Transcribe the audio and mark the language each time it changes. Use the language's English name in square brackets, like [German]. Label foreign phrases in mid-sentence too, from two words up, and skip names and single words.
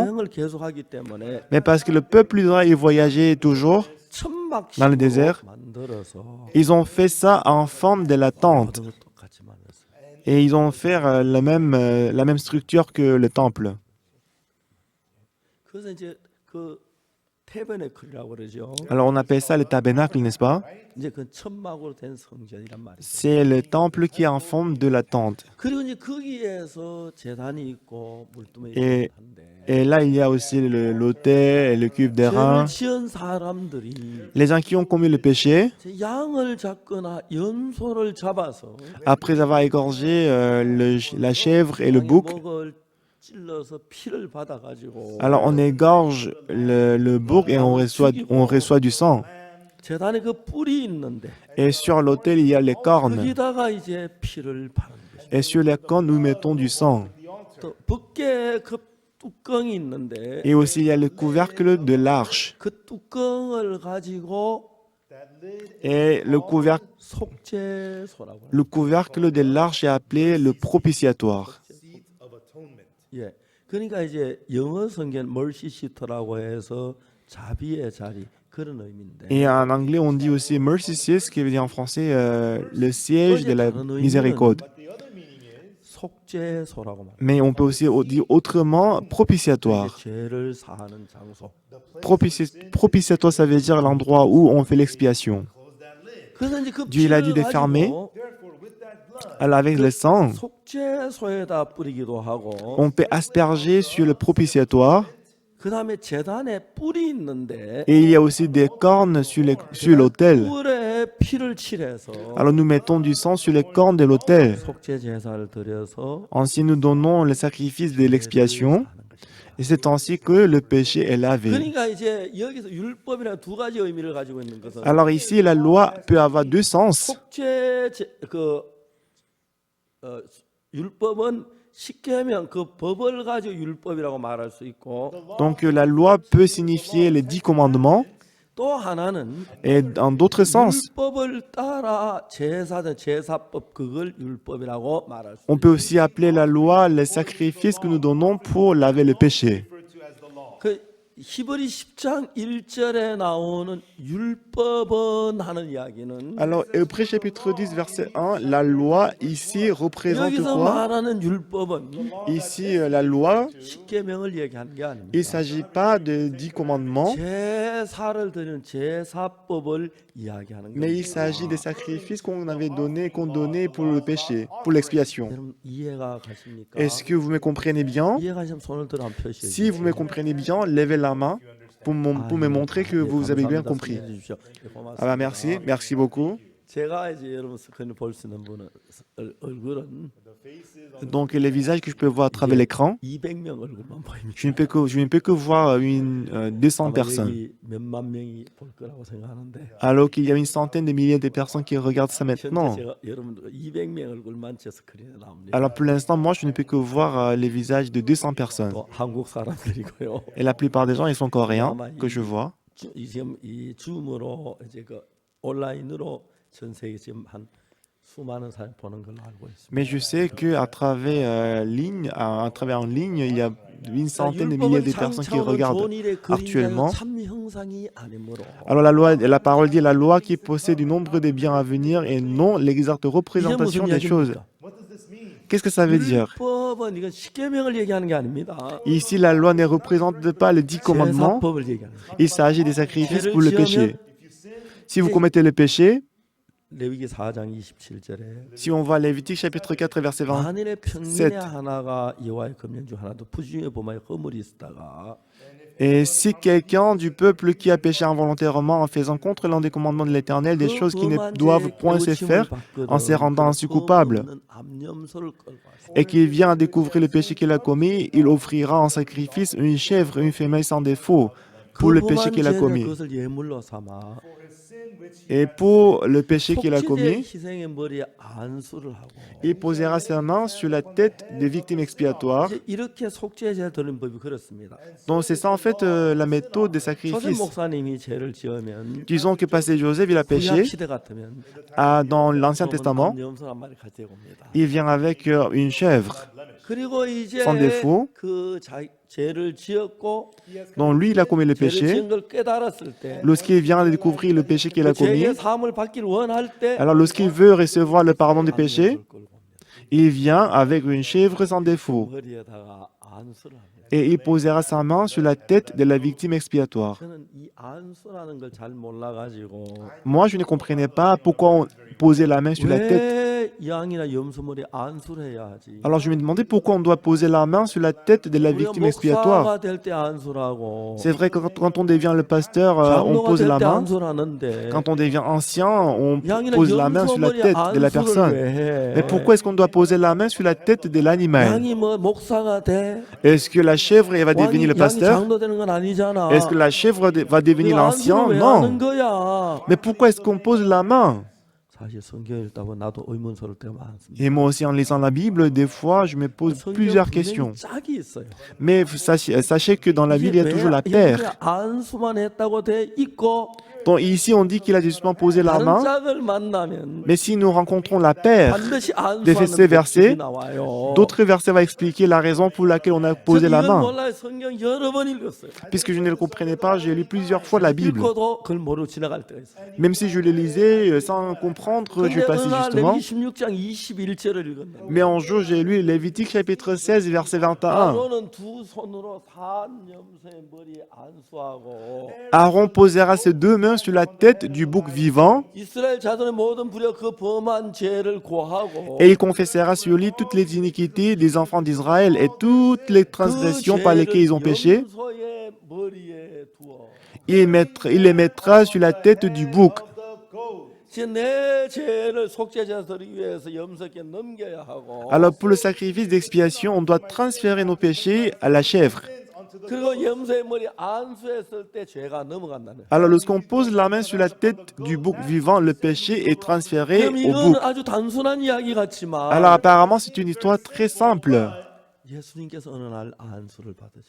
[Korean] 여행을 계속하기 때문에 [French] Mais parce que le peuple d'Israël il voyageait toujours dans le désert, [Korean] 만들어서 [French] ils ont fait ça en forme de la tente. [Korean] 모든 걸 똑같이 만들었어요. [French] Et ils ont fait la même structure que le temple. [Korean] 그래서 이제 그 태베네클이라고 그러죠. [French] Alors on appelle ça le tabernacle, n'est-ce pas? [Korean] 이제 그 천막으로 된 성전이란 말이에요. [French] C'est le temple qui est en forme de la tente. [Korean] 그리고 이제 거기에서 제단이 있고 물두멍이 [French] Et- [Korean] 있고 한데 [French] Et là, il y a aussi l'autel et le cuve d'airain. [Korean] 죄를 지은 사람들이 [French] Les gens qui ont commis le péché, [Korean] 이제 양을 잡거나 연소를 잡아서 [French] après avoir égorgé la chèvre et le bouc, [Korean] 목을 찔러서 피를 받아가지고 [French] alors on égorge le bouc et on reçoit du sang. [Korean] 제단에 그 뿔이 있는데 [French] Et sur l'autel, il y a les cornes. [Korean] 거기다가 이제 피를 바른 거죠. [French] Et sur les cornes, nous mettons du sang. [Korean] 또 벗게 그 뚜껑이 있는데 [French] Et aussi, il y a le couvercle de l'arche. [Korean] 그 뚜껑을 가지고 [French] Et le [Korean] 속죄소라고 해요. [French] couvercle de l'arche est appelé le propitiatoire. [Korean] 예. 그러니까 이제 영어 성경 [English] mercy seat [Korean] 라고 해서 자비의 자리 그런 의미인데 [French] Et en anglais, on dit aussi [English] mercy seat, [French] ce qui veut dire en français le siège de la miséricorde. [Korean] 속죄소라고 말해요. [French] Mais on peut aussi dire autrement propitiatoire. [Korean] 죄를 사하는 장소. [French] Propitiatoire, ça veut dire l'endroit où on fait l'expiation. [Korean] 그래서 이제 그 [French] Dieu, il a dit [Korean] 피를 [French] de fermer. [Korean] 가지고 [French] Alors avec le sang, [Korean] 속죄소에다 뿌리기도 하고 [French] on peut asperger sur le propitiatoire. [Korean] 그다음에 제단에 뿔이 있는데 [French] Et il y a aussi des cornes sur l'autel. [Korean] 뿔에 피를 칠해서 [French] Alors nous mettons du sang sur les cornes de l'autel. [Korean] 속죄 제사를 드려서 [French] Ainsi nous donnons le sacrifice de l'expiation. Et c'est ainsi que le péché est lavé. [Korean] 그러니까 이제 여기서 율법이라는 두 가지 의미를 가지고 있는 것은 [French] Alors ici, la loi peut avoir 2 sens. [Korean] 율법은 십계명 그 법을 가지고 율법이라고 말할 수 있고 [French] Donc la loi peut signifier les 10 commandements [Korean] 또 하나는 [French] et dans d'autres sens, [Korean] 율법을 따라 제사든 제사법 그걸 율법이라고 말할 수 [French] on peut aussi appeler la loi les sacrifices que nous donnons pour laver le péché. [Korean] 그 히브리 10장 1절에 나오는 율법은 하는 이야기는 [French] Alors, Hébreux chapitre 10, verset 1, la loi ici représente [Korean] 여기서 [French] quoi? [Korean] 말하는 율법은 [French] Ici, la loi, [Korean] 십계명을 얘기하는 게 [French] il ne [Korean] 아닙니다. [French] s'agit pas de 10 commandements, [Korean] 제사를 드리는 제사법을 이야기하는 [French] mais il [Korean] 겁니다. [French] s'agit des sacrifices qu'on avait donnés, qu'on donnait pour le péché, pour l'expiation. [Korean] 여러분 이해가 가십니까? [French] Est-ce que vous me comprenez bien? [Korean] 이해가시면 손을 들어 한번 표시해 [French] Si vous me comprenez bien, levez la main pour me montrer que vous avez bien compris. Ah bah merci, merci beaucoup. [Korean] 제가 이제 여러분 스크린을 볼 수 있는 분은 얼굴은 [French] Donc les visages que je peux voir à travers l'écran, [Korean] 200명 얼굴만 보입니다. [French] je ne peux que voir 200 [Korean] 아마 [French] personnes. [Korean] 여기 몇만 명이 볼 거라고 생각하는데 [French] Alors qu'il y a une centaine de milliers de personnes qui regardent ça [Korean] 현재 [French] maintenant. [Korean] 제가 여러분들 200명 얼굴만 제 스크린에 나옵니다. [French] Alors pour l'instant, moi, je ne peux que voir les visages de 200 personnes. [Korean] 또 한국 사람들이고요. [French] Et la plupart des gens, ils sont coréens, que je vois. [Korean] 지금 이 줌으로 이제 그 온라인으로 전 세계 지금 한 수많은 사람 보는 걸로 알고 있습니다. [French] Mais je sais qu'à travers à travers en ligne, il y a une centaine de milliers de personnes qui regardent actuellement. [Korean] 참 형상이 아니므로 [French] Alors la parole dit la loi qui possède du nombre de biens à venir et non l'exacte représentation des choses. Qu'est-ce que ça veut dire? [Korean] 율법은 이건 십계명을 얘기하는 게 아닙니다. [French] Ici, la loi ne représente pas les 10 commandements. [Korean] 제사법을 얘기하는 거예요. [French] Il s'agit des sacrifices pour le [Korean] 죄를 [French] péché. [Korean] 지으면 [French] Si vous commettez le péché, [Korean] 레위기 4장 27절에 [French] si on voit Lévitique chapitre 4 verset 20, [Korean] 만일의 평민의 하나가 여호와의 금령 중 하나도 부주의 범하여 허물이 있다가 [French] et si quelqu'un du peuple qui a péché involontairement en faisant contre l'un des commandements de l'Éternel des choses qui ne doivent point se faire, en se rendant ainsi coupable, et qu'il vient à découvrir le péché qu'il a commis, il offrira en sacrifice une chèvre, une femelle sans défaut, pour le péché qu'il a commis. [Korean] 그것을 예물로 삼아 [French] Et pour le péché qu'il a commis, [Korean] 희생의 머리에 안수를 하고 [French] il posera sa main sur la tête des victimes expiatoires. [Korean] 이제 이렇게 속죄제 드리는 법이 그렇습니다. [French] Donc c'est ça en fait la méthode des [Korean] 조셉 [French] sacrifices. [Korean] 목사님이 죄를 지으면 [French] Disons que passé Joseph, il a péché [Korean] 구약 시대 같으면 [French] dans l'Ancien Testament, [Korean] 염소 한 마리 가지고 옵니다. [French] il vient avec une chèvre. [Korean] 그리고 이제 [French] sans défaut. [Korean] 그 죄를 지었고 [French] Donc lui, il a commis le [Korean] 죄를 [French] péché. [Korean] 지은 걸 깨달았을 때 [French] Lorsqu'il vient de découvrir le péché qu'il a commis, [Korean] 죄의 사함을 받기를 원할 때 [French] alors lorsqu'il veut recevoir le pardon des péchés, [Korean] 안수를 끌고 옵니다. [French] il vient avec une chèvre sans défaut. [Korean] 머리에다가 안수를 합니다. [French] Et il posera sa main sur la tête de la victime expiatoire. [Korean] 저는 이 안수라는 걸 잘 몰라가지고 [French] Moi, je ne comprenais pas pourquoi on posait la main sur la tête. [Korean] 왜 양이나 염소 머리에 안수를 해야 하지? [French] Alors je me demandais pourquoi on doit poser la main sur la tête de la [Korean] 우리가 [French] victime expiatoire. [Korean] 목사가 될 때 안수라고 [French] C'est vrai que quand on devient le pasteur, on [Korean] 장로가 [French] pose [Korean] 될 [French] la [Korean] 때 [French] main. [Korean] 안수를 하는데 [French] Quand on devient ancien, on [Korean] 양이나 [French] pose la main [Korean] 염소 [French] sur la [Korean] 머리에 [French] tête de la [Korean] 안수를 [French] personne. [Korean] 왜 해? [French] Mais pourquoi est-ce qu'on doit poser la main sur la tête de l'animal? [Korean] 양이 뭐 목사가 돼? [French] Est-ce que la chèvre elle va devenir le [Korean] 양이 [French] pasteur? [Korean] 장로 되는 건 아니잖아. [French] Est-ce que la chèvre va devenir [Korean] 그 [French] l'ancien? [Korean] 안수를 왜 하는 [French] Non. [Korean] 거야? [French] Mais pourquoi est-ce qu'on pose la main? [Korean] 사실 성경 읽다 보면 나도 의문스러울 때가 많습니다. [French] Et moi aussi, en lisant la Bible, des fois, je me pose [Korean] 성경 [French] plusieurs [Korean] 분명히 [French] questions. [Korean] 짝이 있어요. [French] Mais sachez que dans la Bible, il y a toujours la paire. [Korean] 안수만 했다고 돼 있고 [French] Donc ici, on dit qu'il a justement posé la [Korean] 다른 [French] main. [Korean] 짝을 만나면 [French] Mais si nous rencontrons la paire, [Korean] 반드시 [French] de ces [Korean] 안수하는 [French] versets, [Korean] 법칙이 나와요. [French] d'autres versets vont expliquer la raison pour laquelle on a posé la [Korean] 이건 [French] main. [Korean] 몰라요. 성경 여러 번 읽었어요. [French] Puisque je ne le comprenais pas, j'ai lu plusieurs fois la Bible. [Korean] 읽고도 그걸 모르고 지나갈 때가 있어요. [French] Même si je le lisais sans comprendre, je [Korean] 근데 [French] passais [Korean] 어느 날 [French] justement. [Korean] 레위기 16장 21절을 읽었는데 [French] Mais un jour, j'ai lu Lévitique chapitre 16, verset 21. [Korean] 아론은 두 손으로 산 염소의 머리에 안수하고 [French] Aaron posera ses deux mains sur la tête du bouc vivant [Korean] 이스라엘 자손의 모든 불의와 그 범한 죄를 고하고 [French] et il confessera sur lui toutes les iniquités des enfants d'Israël et toutes les transgressions par lesquelles ils ont péché. [Korean] 염소의 머리에 두어 [French] Il les mettra sur la tête du bouc. [Korean] 지금 내 죄를 속죄자 드리기 위해서 염소께 넘겨야 하고 [French] Alors pour le sacrifice d'expiation, on doit transférer nos péchés à la chèvre. [Korean] 그리고 염소의 머리 안수했을 때 죄가 넘어간다는. [French] Alors lorsqu'on pose la main sur la tête du bouc vivant, le péché est transféré [Korean] 그럼 [French] au [Korean] 이거는 [French] bouc. [Korean] 아주 단순한 이야기 같지만 [French] Alors apparemment, c'est une histoire très simple. [Korean] 예수님께서 어느 날 안수를 받으셨어요.